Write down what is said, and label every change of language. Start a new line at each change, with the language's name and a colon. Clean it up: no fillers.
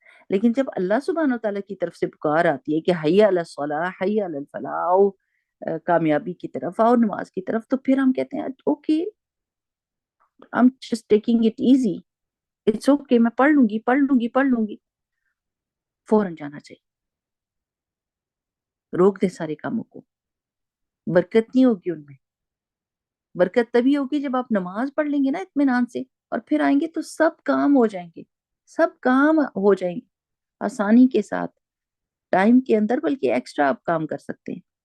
Urdu: لیکن جب اللہ سبحانہ تعالیٰ کی طرف سے پکار آتی ہے کہ
Arabic: حی علی الصلاح، حی علی الفلاح،
Urdu: آؤ کامیابی کی طرف، آؤ نماز کی طرف، تو پھر ہم کہتے ہیں okay
English: I'm just taking it easy, it's okay،
Urdu: میں پڑھ لوں گی پڑھ لوں گی پڑھ لوں گی. فوراً جانا چاہیے، روک دے سارے کاموں کو. برکت نہیں ہوگی ان میں. برکت تبھی ہوگی جب آپ نماز پڑھ لیں گے نا اطمینان سے، اور پھر آئیں گے تو سب کام ہو جائیں گے، سب کام ہو جائیں گے آسانی کے ساتھ، ٹائم کے اندر، بلکہ ایکسٹرا آپ کام کر سکتے ہیں.